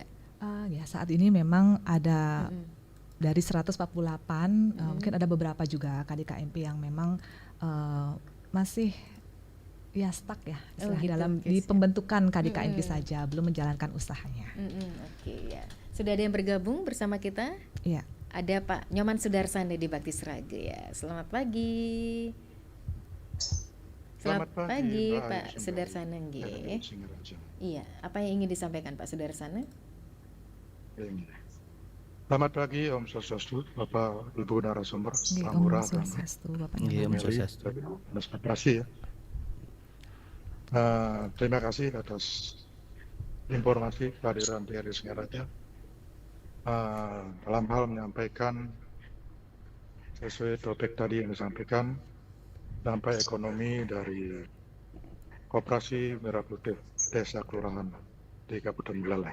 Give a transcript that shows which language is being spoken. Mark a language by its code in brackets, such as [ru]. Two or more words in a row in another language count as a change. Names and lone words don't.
[id] Ya, saat ini memang ada dari 148 mungkin ada beberapa juga KDKMP yang memang masih ya stuck ya dalam di pembentukan KDKMP saja, belum menjalankan usahanya. Oke, ya. Sudah ada yang bergabung bersama kita? Iya. Ada Pak Nyoman Sudarsana di Bakti Sraga ya. Selamat pagi. Selamat pagi Pak Sudarsana nggih. Iya, apa yang ingin disampaikan Pak Sudarsana? Selamat pagi, [ban] Om Swastiastu, [id] Bapak Ibu narasumber, Pak Om Ngurah, Swastiastu, Bapak Om Nyoman. Swastiastu. Koperasi ya. Terima kasih atas informasi kehadiran di RI Singaraja. Dalam hal menyampaikan sesuai topik tadi yang disampaikan, dampak ekonomi dari Koperasi Merah Putih Desa Kelurahan di Kabupaten Belalai.